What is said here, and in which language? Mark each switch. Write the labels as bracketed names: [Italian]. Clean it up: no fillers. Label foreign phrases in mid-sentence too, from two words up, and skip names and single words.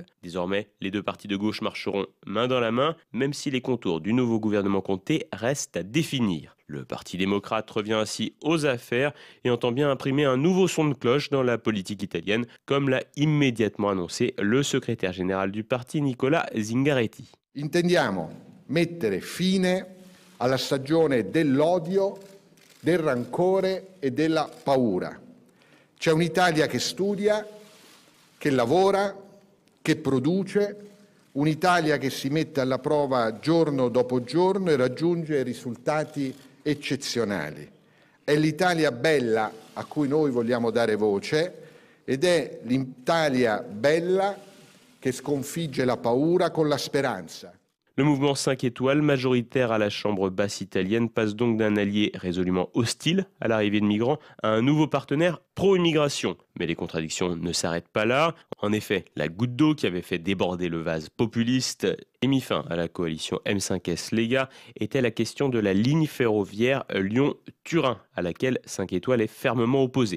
[French] Désormais, les deux partis de gauche marcheront main dans la main, même si les contours du nouveau gouvernement Conte restent à définir. Le Parti démocrate revient ainsi aux affaires et entend bien imprimer un nouveau son de cloche dans la politique italienne, comme l'a immédiatement annoncé le secrétaire général du parti, Nicola Zingaretti. [Italian] Intendiamo mettere fine alla stagione dell'odio, del rancore e della paura. C'è un'Italia che studia, che lavora, che produce, un'Italia che si mette alla prova giorno dopo giorno e raggiunge risultati eccezionali. È l'Italia bella a cui noi vogliamo dare voce ed è l'Italia bella che sconfigge la paura con la speranza. [French] Le mouvement 5 étoiles, majoritaire à la Chambre basse italienne, passe donc d'un allié résolument hostile à l'arrivée de migrants à un nouveau partenaire pro-immigration. Mais les contradictions ne s'arrêtent pas là. En effet, la goutte d'eau qui avait fait déborder le vase populiste et mis fin à la coalition M5S Lega était la question de la ligne ferroviaire Lyon-Turin, à laquelle 5 étoiles est fermement opposé.